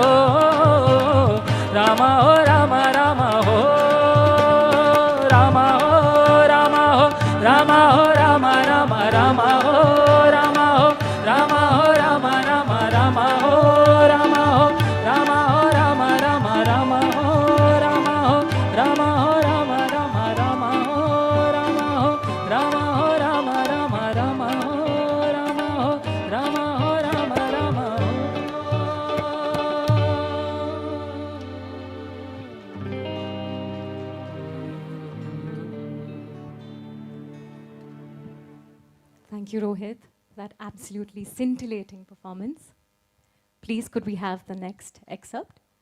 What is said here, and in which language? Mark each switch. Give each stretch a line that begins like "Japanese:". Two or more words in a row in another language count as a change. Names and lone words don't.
Hindi: रामा हो रामा रामा हो रामा हो रामा हो रामा हो रामा रामा रामा हो रामा हो रामा हो रामा रामा रामा हो रामा हो रामा हो रामा रामा रामा हो रामा हो रामा हो रामा रामा रामा हो रामा हो रामा हो रामा रामा रामा हो रामा हो रामा हो रामा रामा हो.
English: Thank you, Rohit. That absolutely scintillating performance. Please, could we have the next excerpt?